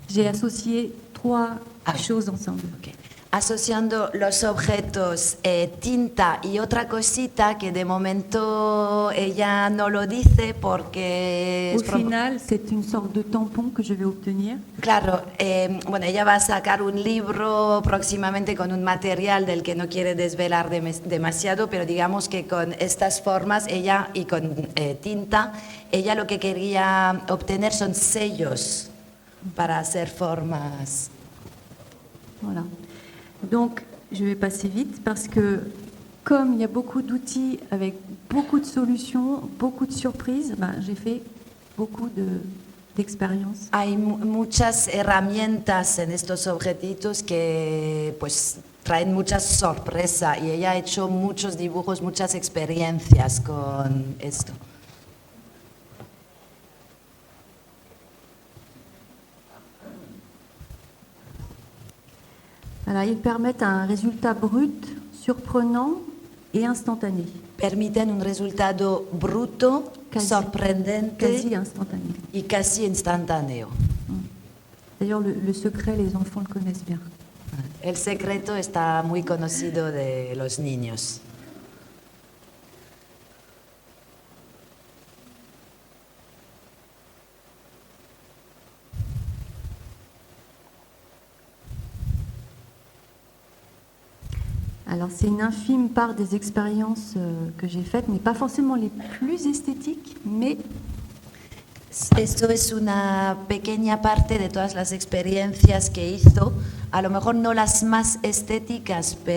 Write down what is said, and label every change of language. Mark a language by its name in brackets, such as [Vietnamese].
[French] J'ai associé trois choses ensemble. [English] Okay. [Spanish] Asociando los objetos, tinta y otra cosita que de momento ella no lo dice porque... [French] Au final, c'est une sorte de tampon que je vais obtenir. [Spanish] Claro, bueno, ella va a sacar un libro próximamente con un material del que no quiere desvelar demasiado, pero digamos que con estas formas ella y con tinta, ella lo que quería obtener son sellos para hacer formas. [French] Voilà. Donc, je vais passer vite parce que comme il y a beaucoup d'outils avec beaucoup de solutions, beaucoup de surprises, j'ai fait beaucoup d'expériences. [Spanish] Hay muchas herramientas en estos objetitos que pues traen muchas sorpresas y ella ha hecho muchos dibujos, muchas experiencias con esto. [French] Voilà, ils permettent un résultat brut, surprenant et instantané. [Spanish] Permiten un resultado bruto, sorprendente [French] Quasi instantané. [Spanish] y casi instantáneo. [French] D'ailleurs, le secret, les enfants le connaissent bien. [Spanish] El secreto está muy conocido de los niños. [French] Alors c'est une infime part des expériences que j'ai faites, mais pas forcément les plus esthétiques, mais [Spanish] Esto es una pequeña parte de todas las experiencias que hizo, a lo mejor no las más estéticas,